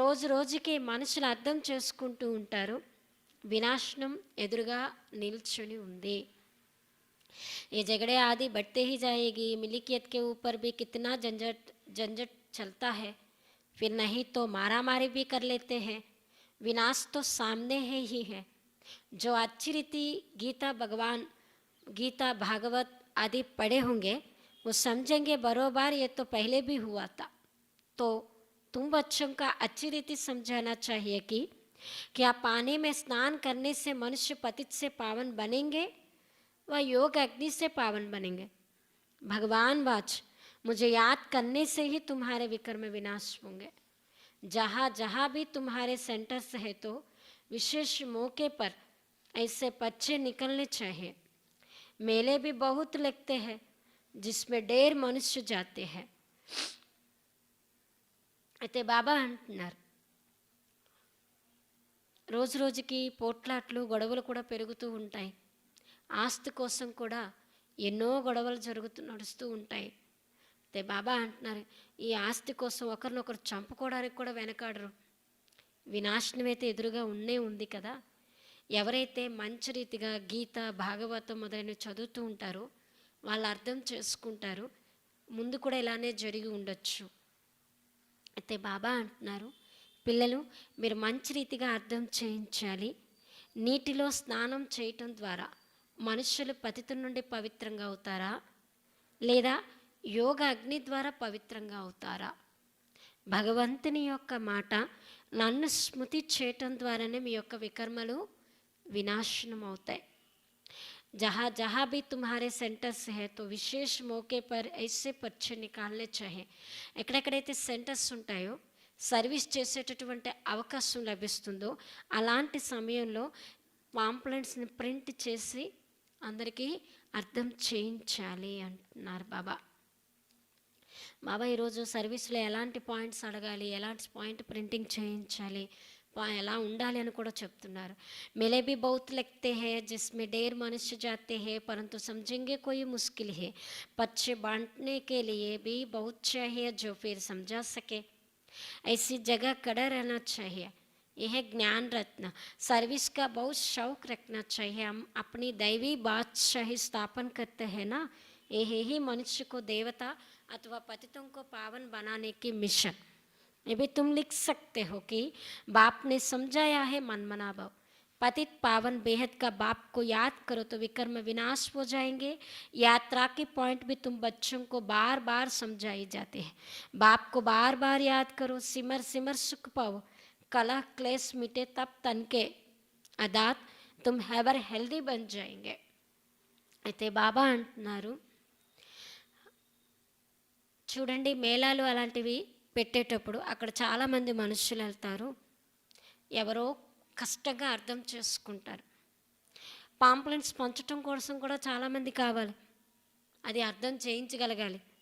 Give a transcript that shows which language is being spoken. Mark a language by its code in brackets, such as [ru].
[te] రోజుకి మనుషులు అర్థం చేసుకుంటూ ఉంటారు, వినాశనం ఎదురుగా నిల్చుని ఉంది. [hi] ये झगड़े आदि बढ़ते ही जाएगी. मिल्कियत के ऊपर भी कितना झंझट चलता है, फिर नहीं तो मारा मारी भी कर लेते हैं. विनाश तो सामने ही है. जो अच्छी रीति गीता भगवान गीता भागवत आदि पढ़े होंगे वो समझेंगे बरोबर ये तो पहले भी हुआ था। तो तुम बच्चों का अच्छी रीति समझाना चाहिए कि क्या पानी में स्नान करने से मनुष्य पतित से पावन बनेंगे व योग अग्नि से पावन बनेंगे। भगवान वाच मुझे याद करने से ही तुम्हारे विकर्म विनाश होंगे। जहाँ जहाँ भी तुम्हारे सेंटर्स है तो विशेष मौके पर ऐसे बच्चे निकलने चाहिए। मेले भी बहुत लगते हैं जिसमें ढेर मनुष्य जाते हैं। [te] అయితే బాబా అంటున్నారు రోజు రోజుకి పోట్లాట్లు గొడవలు కూడా పెరుగుతూ ఉంటాయి. ఆస్తి కోసం కూడా ఎన్నో గొడవలు నడుస్తూ ఉంటాయి. అయితే బాబా అంటున్నారు ఈ ఆస్తి కోసం ఒకరినొకరు చంపుకోవడానికి కూడా వెనకాడరు. వినాశనం అయితే ఎదురుగా ఉంది కదా. ఎవరైతే మంచి రీతిగా గీత భాగవతం మొదలైనవి చదువుతూ ఉంటారో వాళ్ళు అర్థం చేసుకుంటారు ముందు కూడా ఇలానే జరిగి ఉండొచ్చు. అయితే బాబా అంటున్నారు పిల్లలు మీరు మంచి రీతిగా అర్థం చేయించాలి. నీటిలో స్నానం చేయటం ద్వారా మనుషులు పతిత నుండి పవిత్రంగా అవుతారా లేదా యోగ అగ్ని ద్వారా పవిత్రంగా అవుతారా? భగవంతుని యొక్క మాట నన్ను స్మృతి చేయటం ద్వారానే మీ యొక్క వికర్మలు [hi] विनाशनम होता है। जहाँ जहाँ भी तुम्हारे सेंटर्स है तो विशेष मौके पर ऐसे बच्चे निकालने चाहिए। [te] ఎక్కడెక్కడైతే సెంటర్స్ ఉంటాయో సర్వీస్ చేసేటటువంటి అవకాశం లభిస్తుందో అలాంటి సమయంలో పాంప్లెంట్స్ని ప్రింట్ చేసి అందరికీ అర్థం చేయించాలి అంటున్నారు బాబా. బాబా ఈరోజు సర్వీస్లో ఎలాంటి పాయింట్స్ అడగాలి, ఎలాంటి పాయింట్ ప్రింటింగ్ చేయించాలి, ఎలా ఉండాలి అని కూడా చెప్తున్నారు. [hi] मेले भी बहुत लगते हैं जिसमें ढेर मनुष्य जाते हैं परंतु समझेंगे कोई मुश्किल है। बच्चे बांटने के लिए भी बहुत चाहिए जो फिर समझा सके। ऐसी जगह खड़ा रहना चाहिए। यह ज्ञान रत्न सर्विस का बहुत शौक रखना चाहिए। हम अपनी दैवी बादशाही स्थापन करते हैं ना, यही मनुष्य को देवता अथवा पतितों को पावन बनाने की मिशन। ये भी तुम लिख सकते हो कि बाप ने समझाया है मनमना भाव। पतित पावन बेहद का बाप को याद करो तो विकर्म विनाश हो जाएंगे। यात्रा के पॉइंट भी तुम बच्चों को बार बार समझाए जाते हैं। बाप को बार बार याद करो, सिमर सिमर सुख पाओ, कलह क्लेश मिटे तब तन के अदात तुम एवर हेल्दी बन जाएंगे। [te] అయితే బాబా అంటున్నారు చూడండి మేళాలు అలాంటివి పెట్టేటప్పుడు అక్కడ చాలామంది మనుషులు వెళ్తారు, ఎవరో కష్టంగా అర్థం చేసుకుంటారు. పాంప్లెంట్స్ పంచటం కోసం కూడా చాలామంది కావాలి, అది అర్థం చేయించగలగాలి.